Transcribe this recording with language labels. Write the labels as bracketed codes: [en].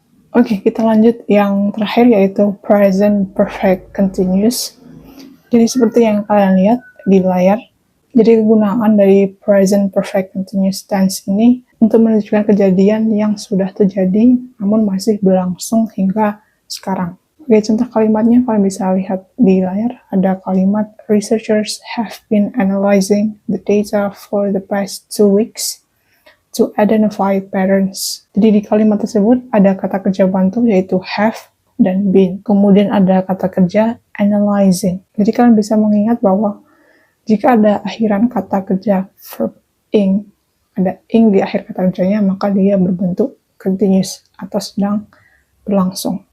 [id] Oke, kita lanjut yang terakhir yaitu present perfect continuous. Jadi seperti yang kalian lihat di layar, jadi kegunaan dari present perfect continuous tense ini untuk menunjukkan kejadian yang sudah terjadi namun masih berlangsung hingga sekarang. Oke, contoh kalimatnya kalian bisa lihat di layar. Ada kalimat [en] researchers have been analyzing the data for the past 2 weeks to identify patterns. [id] Jadi di kalimat tersebut ada kata kerja bantu yaitu have dan been. Kemudian ada kata kerja analyzing. Jadi kalian bisa mengingat bahwa jika ada akhiran kata kerja verb ing, ada ing di akhir kata kerjanya, maka dia berbentuk continuous atau sedang berlangsung.